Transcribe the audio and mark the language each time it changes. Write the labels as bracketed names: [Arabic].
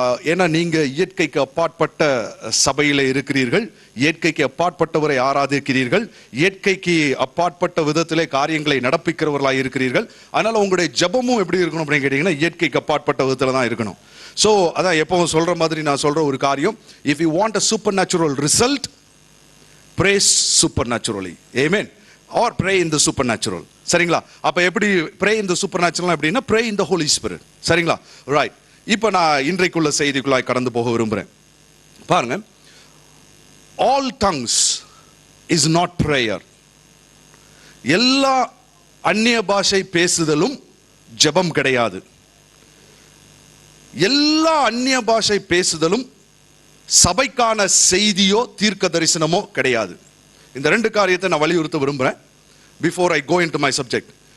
[Tamil] ஏன்னா நீங்கள் இயற்கைக்கு அப்பாற்பட்ட சபையில் இருக்கிறீர்கள், இயற்கைக்கு அப்பாற்பட்டவரை ஆராதிக்கிறீர்கள், இயற்கைக்கு அப்பாற்பட்ட விதத்திலே காரியங்களை நடப்பிக்கிறவர்களாக இருக்கிறீர்கள். அதனால் உங்களுடைய ஜபமும் எப்படி இருக்கணும் அப்படின்னு கேட்டிங்கன்னா இயற்கைக்கு அப்பாற்பட்ட விதத்தில் தான் இருக்கணும். [English] so [Tamil] அதான் எப்பவும் சொல்கிற மாதிரி நான் சொல்கிற ஒரு காரியம், [English] If you want a supernatural result, pray supernaturally. Amen. Or pray in the supernatural. சரிங்களா? [Tamil] அப்ப எப்படி [English] pray in the supernatural [Tamil] அப்படின்னா [English] pray in the Holy Spirit. [Tamil] சரிங்களா? ரைட். இப்போ நான் இன்றைக்குள்ள செய்திக்குள்ளாய் கடந்து போக விரும்புகிறேன். [English] பாருங்க, all tongues is not prayer. [Tamil] எல்லா அந்நிய பாஷை பேசுதலும் ஜெபம் கிடையாது. எல்லா அந்நிய பாஷை பேசுதலும் சபைக்கான செய்தியோ தீர்க்க தரிசனமோ கிடையாது. இந்த 2 காரியத்தை நான் வலியுறுத்த விரும்புகிறேன் [English] Before I go into my subject.